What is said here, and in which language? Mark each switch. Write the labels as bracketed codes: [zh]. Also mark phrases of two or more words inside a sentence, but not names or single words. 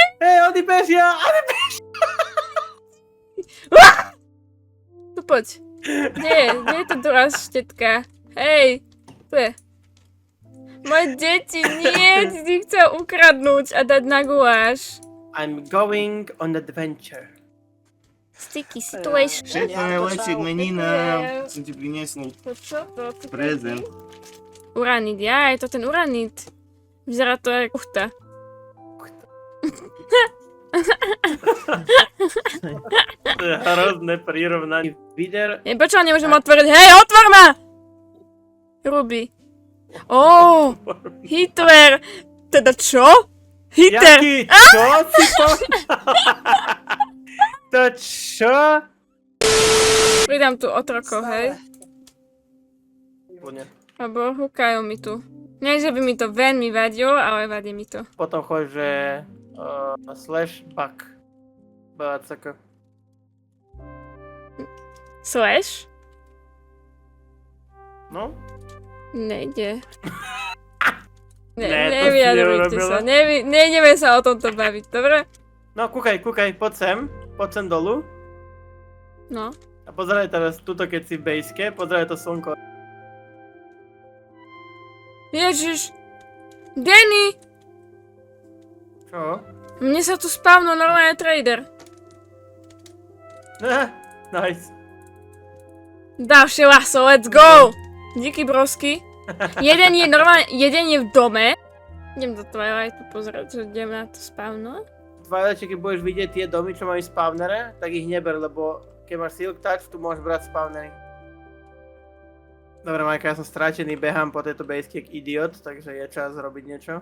[sk] Hej, oni bežia! Tu poď. Kde je to druhá štetka? Hej, tu je. Moje deti, nie, ty si chcel ukradnúť a dať na guláš. [en] I'm going on adventure. Sticky situation. [sk] Všetko najlepšie k meninám, som ti priniesol To čo? To prezent. Uranit, je to ten uranit. Vyzerá to jak uchta. To je hrozné prirovnanie. Vider. Prečo nemôžem otvoriť? Hej, otvor ma! Ruby. Hitler. Teda čo? Hitler. Jaký? Čo si povedal? To čo? Pridám tu otrokov, hej. Úplne. Abo hukajú mi tu. Nie, že by mi to veľmi vadilo, ale vadí mi to. Potom choď, že [en] slash back. [sk] BACK. Slash? No? Nejde. Ne, to si Nevyjadrujte neurobila. sa, nejdeme sa o tomto baviť, dobre? No, kúkaj, poď sem dolu. No. A pozeraj teraz tuto, keď si v bejske, pozeraj to slnko. Ježiš! Danny! Čo? Mne sa tu spavnul normálne trader. Nice. Ďalšie laso, [en] let's go! [sk] Díky brosky. Jeden je v dome. Idem do Twilightu pozrieť, že idem na to spavnúť. Twilight, keď budeš vidieť tie domy, čo majú spavnere, tak ich neber, lebo keď máš Silk Touch, tu môžeš brať spavnery. Dobre, Majka, ja som strátený, behám po tejto bejske jak idiot, takže je čas robiť niečo.